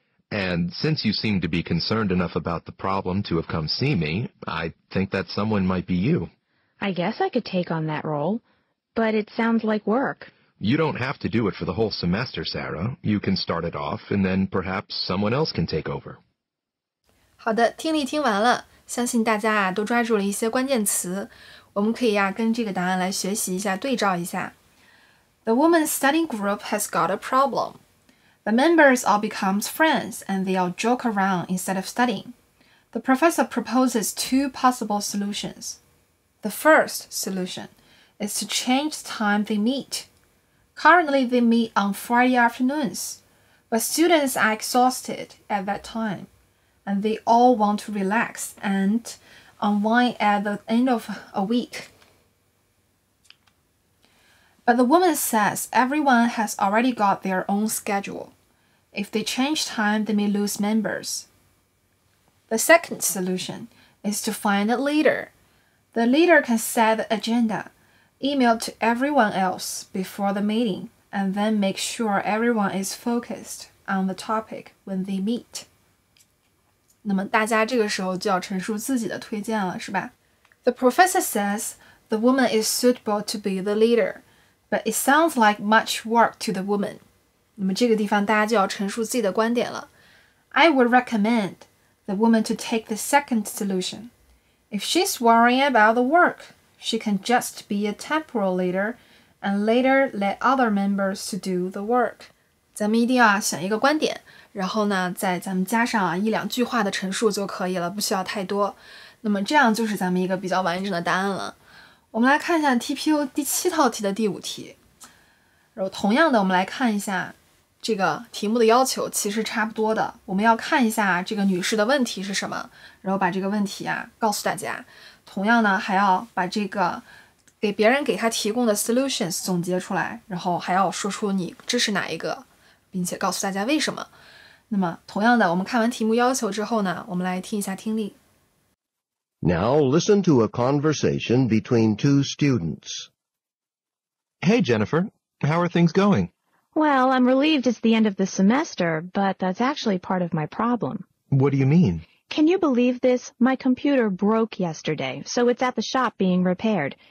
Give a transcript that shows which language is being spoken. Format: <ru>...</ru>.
<en>And since you seem to be concerned enough about the problem to have come see me, I think that someone might be you. I guess I could take on that role, but it sounds like work. You don't have to do it for the whole semester, Sarah. You can start it off, and then perhaps someone else can take over.</en> <zh>好的，听力听完了，相信大家都抓住了一些关键词，我们可以跟这个答案来学习一下，对照一下。</zh> <en>The woman's studying group has got a problem. The members all become friends and they all joke around instead of studying. The professor proposes 2 possible solutions. The first solution is to change the time they meet. Currently, they meet on Friday afternoons, but students are exhausted at that time, and they all want to relax and unwind at the end of a week. But the woman says everyone has already got their own schedule. If they change time, they may lose members. The second solution is to find a leader. The leader can set the agenda. Email to everyone else before the meeting, and then make sure everyone is focused on the topic when they meet.</en> <zh>那么大家这个时候就要陈述自己的推荐了，是吧？</zh> <en>The professor says the woman is suitable to be the leader, but it sounds like much work to the woman.</en> <zh>那么这个地方大家就要陈述自己的观点了。</zh> <en>I would recommend the woman to take the second solution. If she's worrying about the work, she can just be a temporal leader and later let other members to do the work.</en> <zh>咱们一定要选一个观点，然后呢，再咱们加上一两句话的陈述就可以了，不需要太多。那么这样就是咱们一个比较完整的答案了。我们来看一下 TPO 第7套题的第5题。然后同样的，我们来看一下这个题目的要求，其实差不多的。我们要看一下这个女士的问题是什么，然后把这个问题告诉大家。同样呢，还要把这个别人给他提供的 solutions 总结出来，然后还要说出你支持哪一个，并且告诉大家为什么。那么同样的，我们看完题目要求之后呢，我们来听一下听力。</zh> <en>Now listen to a conversation between two students. Hey, Jennifer. How are things going? Well, I'm relieved it's the end of the semester, but that's actually part of my problem. What do you mean? Can you believe this? My computer broke yesterday, so it's at the shop being repaired.</en>